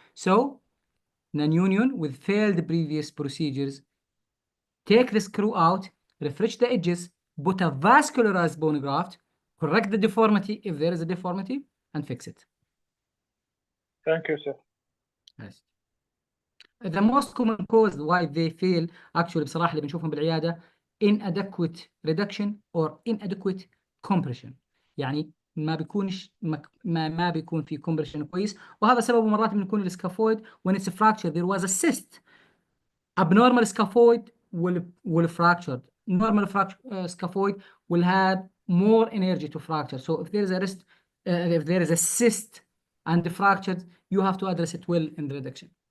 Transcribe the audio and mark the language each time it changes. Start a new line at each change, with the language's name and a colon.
English: So, non-union with failed previous procedures, take the screw out, refresh the edges, put a vascularized bone graft, correct the deformity if there is a deformity, and fix it. Thank you, sir. Yes. The most common cause why they fail actually
Arabic: بصراحة اللي بنشوفهم بالعيادة
English: inadequate reduction or inadequate compression.
Arabic: يعني ما بيكونش ما بيكون في compression كويس، وهذا سببه مرات بنكون السكافويد
English: when it's fractured there was a cyst. Abnormal scaphoid will fracture. Normal scaphoid will have more energy to fracture. So if there is a if there is a cyst and fractured, you have to address it well in the reduction.